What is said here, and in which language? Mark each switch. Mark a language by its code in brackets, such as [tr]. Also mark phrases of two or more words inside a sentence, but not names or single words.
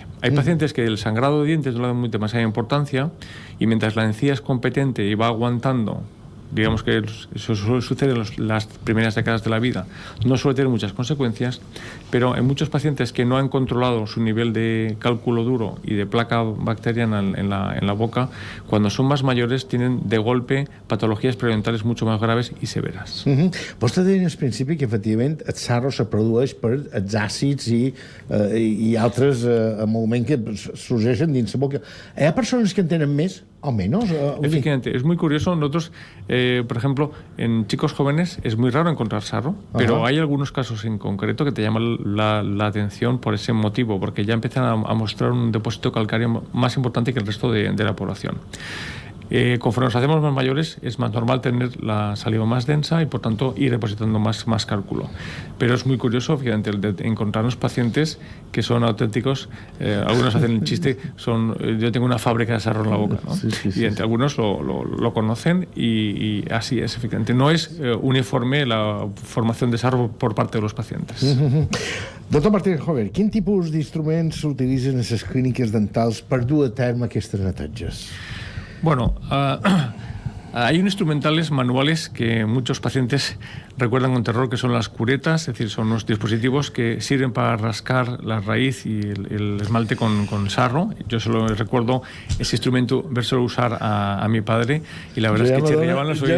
[es] Hay pacientes que el sangrado de dientes no le dan muy demasiada importancia y mientras la encía es competente y va aguantando, digamos que eso sucede en las primeras décadas de la vida, no suele tener muchas consecuencias, pero en muchos pacientes que no han controlado su nivel de cálculo duro y de placa bacteriana en la boca, cuando son más mayores tienen de golpe patologías periodontales mucho más graves [ca] i severes. Vostè deia al principi que efectivament el sarro se produeix per els àcids i altres moviments que sorgeixen dins la boca. Hi ha persones que en tenen més o menos? [es] Efectivamente, es muy curioso. Nosotros, por ejemplo, en chicos jóvenes es muy raro encontrar sarro, pero hay algunos casos en concreto que te llaman la atención por ese motivo, porque ya empiezan a mostrar un depósito calcáreo más importante que el resto de la población. Conforme nos hacemos más mayores es más normal tener la saliva más densa y por tanto ir depositando más cálculo. Pero es muy curioso, fíjate, el de encontrarnos pacientes que son auténticos, algunos hacen el chiste, yo tengo una fábrica de sarro en la boca, ¿no? Y entre algunos lo conocen y así es, efectivamente. No es uniforme la formación de sarro por parte de los pacientes. [ca] Doctor Martínez Jover, quin tipus d'instruments s'utilitzen en les clíniques dentals per dur a terme aquestes neteges? [es] Bueno, hay instrumentales manuales que muchos pacientes recuerdan con terror, que son las curetas, es decir, son unos dispositivos que sirven para rascar la raíz y el esmalte con sarro. Yo solo recuerdo ese instrumento vérselo usar a mi padre y la verdad es que chirriaban los oídos.